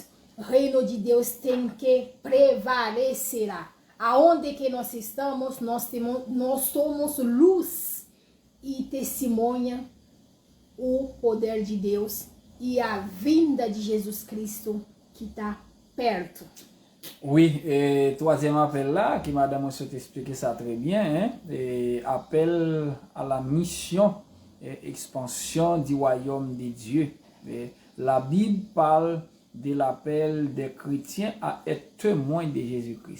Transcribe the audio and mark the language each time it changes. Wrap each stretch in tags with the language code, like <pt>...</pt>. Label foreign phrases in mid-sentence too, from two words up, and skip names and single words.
<pt>O reino de Deus tem que prevalecer. Aonde que nós estamos, nós somos luz e testemunha o poder de Deus e a vinda de Jesus Cristo que está perto.</pt> <fr>Oui, et troisième appel là, qui madame a expliqué ça très bien, hein, et appel à la mission et expansion du royaume de Dieu. Et la Bible parle de l'appel des chrétiens à être témoins de Jésus-Christ.</fr>